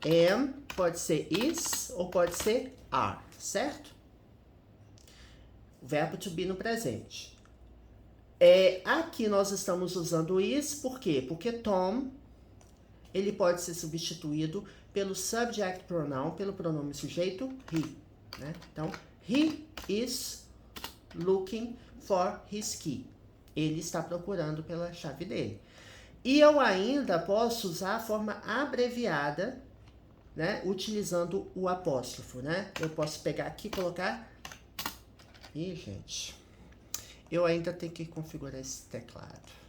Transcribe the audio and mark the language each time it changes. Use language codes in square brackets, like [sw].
[pt] Am pode ser is ou pode ser are, certo? O verbo to be no presente. Aqui nós estamos usando is, por quê? Porque Tom, ele pode ser substituído pelo subject pronoun, pelo pronome sujeito he, né? Então, [en] he is looking for his key. [pt] Ele está procurando pela chave dele. E eu ainda posso usar a forma abreviada, né? Utilizando o apóstrofo, né? Eu posso pegar aqui e colocar... Ih, gente... Eu ainda tenho que configurar esse teclado.